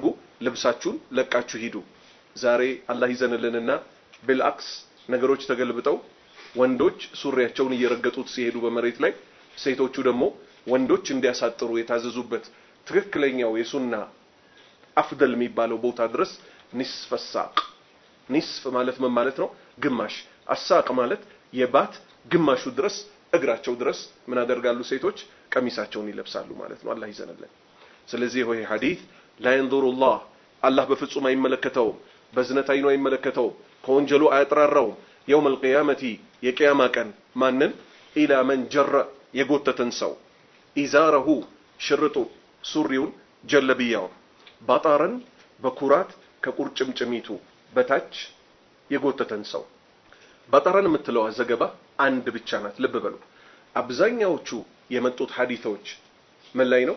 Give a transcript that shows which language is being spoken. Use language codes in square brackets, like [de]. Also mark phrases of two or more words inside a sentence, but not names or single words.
[am] ልብሳችሁን ለቃችሁ ሂዱ። ዛሬ አላህ ይዘንልንና بالعكس ነገሮች ተገልብጠው ወንዶች ሱሪያቸውን እየረገጡት ሲሄዱ በመሬት ላይ፣ ሴቶቹ ደግሞ ወንዶች እንዲያሳጥሩ የታዘዙበት ትክክለኛው የሱና አፍደል የሚባለው ቦታ ድረስ [ar] نصف ساق። [am] ንስፍ ማለት ምን ማለት ነው? ግማሽ። አሳቅ ማለት የባት ግማሹ ድረስ እግራቸው ድረስ ምን አደርጋሉ? ሴቶች ቀሚሳቸውን ይለብሳሉ ማለት ነው። አላህ ይዘነልን። ስለዚህ ይሄ ሐዲስ [ar] لا ينظر الله [am] አላህ በፍጹም አይመለከተውም፣ በዝነት አይኑ አይመለከተውም፣ ከወንጀሉ አያጠራራውም። [ar] يوم القيامة [am] የቂያማ ቀን ማንን? [ar] إلى من جر [am] የጎተተን ሰው ኢዛረሁ ሽርጡ ሱሪውን ጀለብያውን ባጣረን በኩራት ከቁርጭምጭሚቱ በታች የጎተተን ሰው። ባጣረን የምትለው ዘገባ አንድ ብቻ ናት። ልብ በሉ። አብዛኛዎቹ የመጡት ሐዲሶች ምን ላይ ነው?